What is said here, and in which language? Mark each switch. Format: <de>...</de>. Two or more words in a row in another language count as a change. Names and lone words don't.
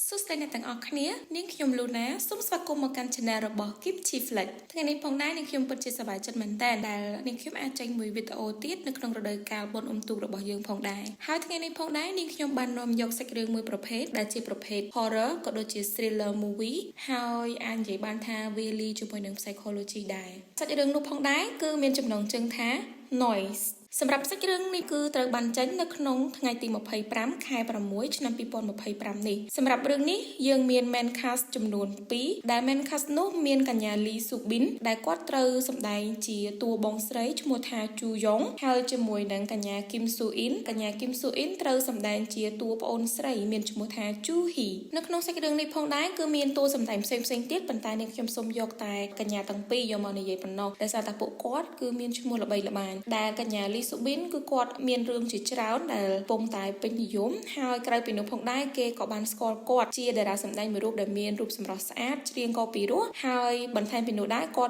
<km>សុស្ដីអ្នកទាំងអស់គ្នានាងខ្ញុំលូណាសូមស្វាគមន៍មកកាន់ Channel របស់ Kimchi Flex ថ្ងៃនេះផងដែរនាងខ្ញុំពិតជាសប្បាយចិត្តមែនតើដែលនាងខ្ញុំអាចចេញមួយវីដេ អូទៀតនៅក្នុងរដូវកាលបុណ្យអុំទូករបស់យើងផងដែរហើយថ្ងៃនេះផងដែរនាងខ្ញុំបាននាំយកសាច់រឿងមួយប្រ ភេទដែលជាប្រភេទ horror ក៏ដូចជា</km> <en>thriller movie</en> <km>ហើយអាចនិយាយបានថាវាលីជាមួយនឹង psychology ដែរសាច់រឿងនោះផងដែរគឺមានចំណងជើងថា Noiseសម្រាប់សាច់រឿងនេះគឺត្រូវបានចេញនៅក្នុងថ្ងៃទី25ខែ6ឆ្នាំ2025នេះសម្រាប់រឿងនេះយើងមាន</km> <en>main cast</en> <km>ចំនួន2ដែល</km> <en>main cast</en> <km>នោះមានកញ្ញាលីស៊ូប៊ីនដែលគាត់ត្រូវសម្ដែងជាតួបងស្រីឈ្មោះថាជូ យ៉ុងហើយជាមួយនឹងកញ្ញាគឹមស៊ូអ៊ីនកញ្ញាគឹមស៊ូអ៊ីនត្រូវសម្ដែងជាតួប្អូនស្រីមានឈ្មោះថាជូហ៊ីនៅក្នុងសាច់រឿងនេះផងដែរគឺមានតួសម្ដែងផ្សេងៗទៀតប៉ុន្តែនាងខ្ញុំសូមយកតែកញ្ញាទាំងពីរយកមកនិយាយប៉ុណ្ណោះដោយសារតែពួកគាត់គឺមានឈ្មោះល្បីល្បាញដែលកញ្ញាលីស៊ូប៊ីនគឺគាត់មានរឿងជាច្រើនដែលកំពុងតែពេញនិយមហើយក្រៅពីនោះផងដែរគេក៏បានស្គាល់គាត់ជាតារាសម្ដែងមួយរូបដែលមានរូបសម្រស់ស្អាតច្រៀងក៏ពីរោះហើយបន្ថែមពីនោះដែរគាត់</km>